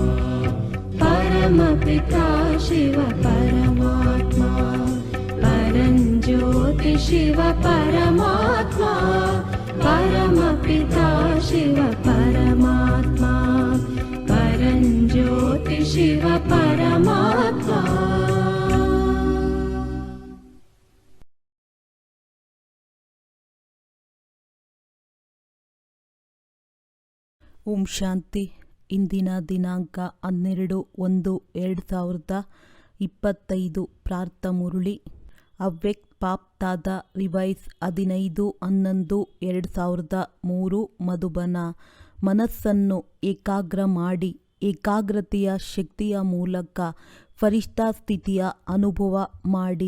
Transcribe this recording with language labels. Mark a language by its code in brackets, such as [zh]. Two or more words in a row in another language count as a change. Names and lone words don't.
[hi] परमपिता शिव परमात्मा परञ्ज्योति शिव परमात्मा परमपिता शिव परमात्मा परञ्ज्योति शिव परमात्मा [kn] ಓಂ ಶಾಂತಿ. ಇಂದಿನ ದಿನಾಂಕ 12/1/2025 ಪ್ರಾರ್ಥ ಮುರುಳಿ ಅವ್ಯಕ್ತ ಪಾಪ್ತಾದ ರಿವೈಸ್ 15/11/2003 ಮಧುಬನ. ಮನಸ್ಸನ್ನು ಏಕಾಗ್ರ ಮಾಡಿ ಏಕಾಗ್ರತೆಯ ಶಕ್ತಿಯ ಮೂಲಕ ಫರಿಷ್ಠಾ ಸ್ಥಿತಿಯ ಅನುಭವ ಮಾಡಿ.